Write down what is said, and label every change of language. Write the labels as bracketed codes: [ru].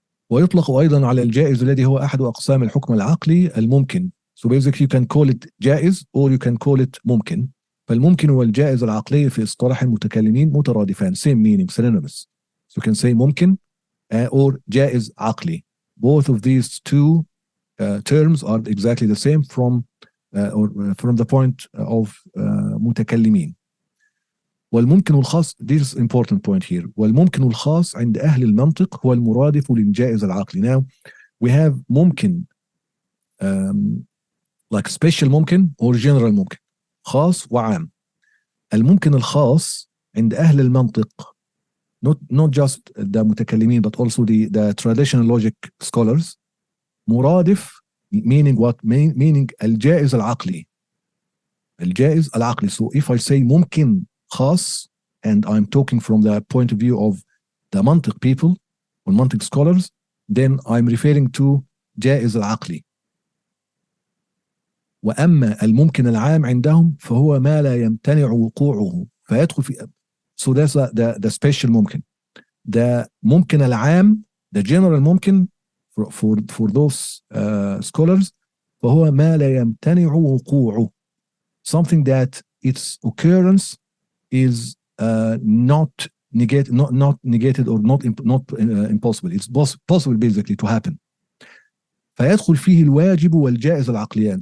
[ar] ويطلق أيضا على الجائز الذي هو أحد أقسام الحكم العقلي الممكن. [en] So basically you can call it جائز or you can call it ممكن. [ar] فالممكن والجائز العقلي في اصطلاح المتكلمين مترادفان, [en] same meaning, synonymous. So you can say ممكن or جائز عقلي. Both of these two terms are exactly the same from the point of متكلمين. [ar] والممكن الخاص, [en] this is important point here, [ar] والممكن الخاص عند أهل المنطق هو المرادف للجائز العقلي. [en] Now we have ممكن like special ممكن or general ممكن, خاص وعام. [ar] الممكن الخاص عند أهل المنطق, [en] not just the متكلمين but also the traditional logic scholars, مرادف meaning what? Meaning الجائز العقلي. [ar] الجائز العقلي. [en] So if I say ممكن خاص, and I'm talking from the point of view of the mantiq people or mantiq scholars, then I'm referring to جائز العقلي. [ar] وأما الممكن العام عندهم فهو ما لا يمتنع وقوعه فيدخل في. [en] So that's the special ممكن. The ممكن العام, the general ممكن for those scholars, [ar] فهو ما لا يمتنع وقوعه, [en] something that its occurrence is not negated or not impossible. It's possible basically to happen. [ar] فيدخل فيه الواجب والجائز العقليان.